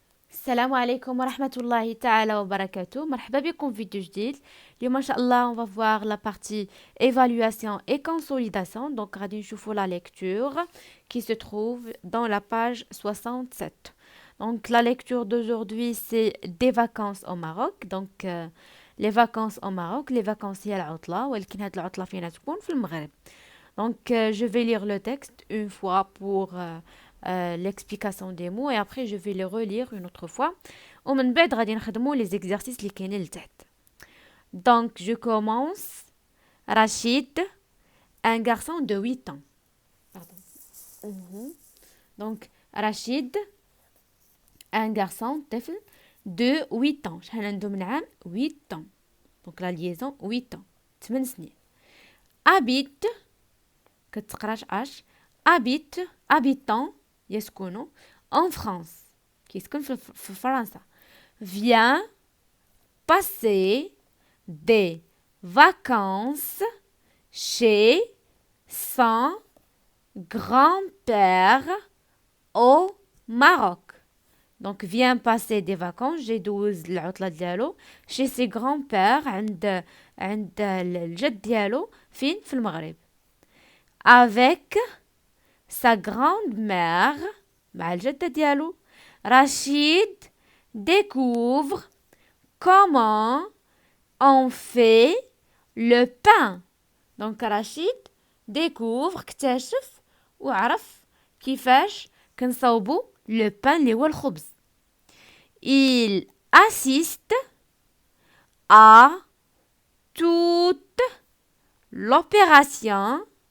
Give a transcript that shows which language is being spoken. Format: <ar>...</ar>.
<ar>السلام عليكم ورحمة الله تعالى وبركاته. مرحبا بكم في فيديو جديد. اليوم ان شاء الله</ar> <fr>on va voir la partie évaluation et consolidation. Donc</fr> <ar>غادي نشوفوا</ar> <fr>la lecture qui se trouve dans la page 67. Donc la lecture d'aujourd'hui c'est des vacances au Maroc. Donc les vacances au Maroc, les vacances</fr> <ar>هي العطلة ولكن هاد العطلة فينا تكون في المغرب.</ar> <fr>Donc je vais lire le texte une fois pour l'explication des mots et après je vais les relire une autre fois.</fr> <ar>ومن بعد غادي نخدموا</ar> <fr>les exercices</fr> <ar>اللي كاينين لتحت.</ar> <fr>Donc je commence. Rachid, un garçon de 8 ans. Pardon. Donc Rachid, un garçon طفل de 8 ans.</fr> <ar>شحال عنده من عام؟ 8 ans.</ar> <fr>Donc la liaison 8 ans.</fr> <ar>8 سنين. Habite كتقراش اش habitant يسكنوا</ar> <fr>en France</fr> <ar>كيسكن في فرنسا.</ar> <fr>Vient passer des vacances chez son grand-père au Maroc. Donc vient passer des vacances</fr> <ar>يدوز العطلة ديالو</ar> <fr>chez ses grands-pères</fr> <ar>عند الجد ديالو فين في المغرب.</ar> <fr>Avec sa grand-mère</fr> <ar>مع الجدة ديالو</ar> <fr>Rachid découvre comment on fait le pain. Donc Rachid découvre</fr> <ar>اكتشف وعرف كيفاش كنصاوبو</ar> <fr>le pain</fr> <ar>اللي هو الخبز.</ar> <fr>Il assiste à toute l'opération</fr>